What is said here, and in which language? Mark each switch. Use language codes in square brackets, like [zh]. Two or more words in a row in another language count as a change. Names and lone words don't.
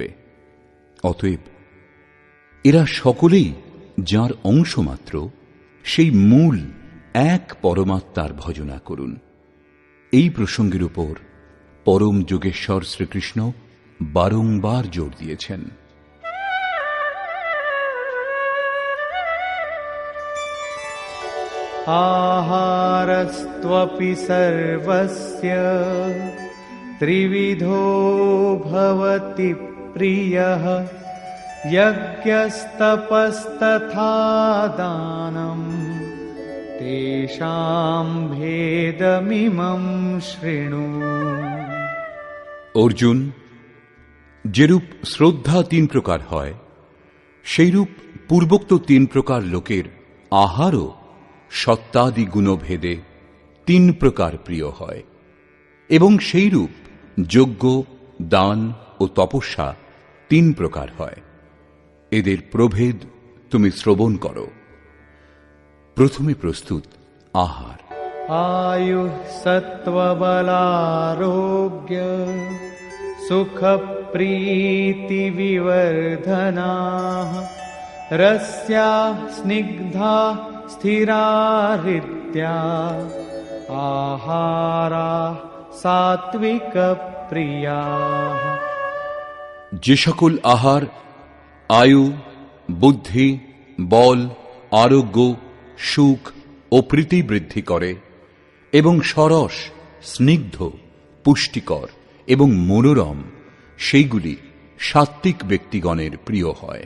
[bn] অতএব এরা সকলেই যার অংশ মাত্র, সেই মূল এক পরমাত্মার ভজনা করুন। এই প্রসঙ্গের উপর পরম যোগেশ্বর শ্রীকৃষ্ণ বারংবার জোর দিয়েছেন। [sa] आहारस्त्वपि सर्वस्य त्रिविधो भवति प्रियः यज्ञस्तपस्तथा दानम् तेषां भेदमिमं शृणु। [bn] অর্জুন, যেরূপ শ্রদ্ধা 3 প্রকার হয়, সেইরূপ পূর্বোক্ত 3 প্রকার লোকের আহারও সত্তাদি গুণভেদে 3 প্রকার প্রিয় হয়, এবং সেইরূপ যজ্ঞ, দান ও তপস্যা 3 প্রকার হয়। এদের প্রভেদ তুমি শ্রবণ করো। প্রথমে প্রস্তুত আহার। [sa] आयुः सत्त्वबलारोग्य सुखप्रीतिविवर्धनाः रस्याः स्निग्धाः स्थिरारित्या आहाराः सात्विकप्रियाः। [bn] যে সকল আহার আয়ু, বুদ্ধি, বল, আরোগ্য, সুখ ও প্রীতি বৃদ্ধি করে এবং সরস, স্নিগ্ধ, পুষ্টিকর এবং মনোরম, সেইগুলি সাত্ত্বিক ব্যক্তিগণের প্রিয় হয়।